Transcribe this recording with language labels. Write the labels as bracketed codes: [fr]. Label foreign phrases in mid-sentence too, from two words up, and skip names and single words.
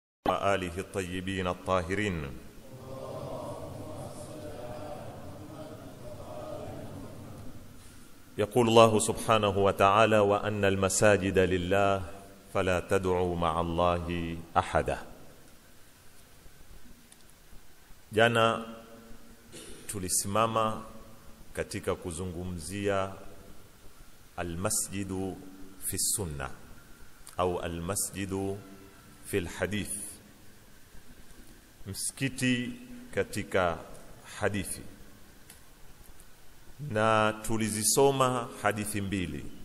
[ar] وآله الطيبين الطاهرين. يقول الله سبحانه وتعالى: وأن المساجد لله فلا تدعوا مع الله أحدا. [sw] Jana tulisimama katika kuzungumzia [ar] المسجد في السنة [sw] au [ar] المسجد في الحديث, [sw] msikiti katika hadithi, na tulizisoma hadithi mbili.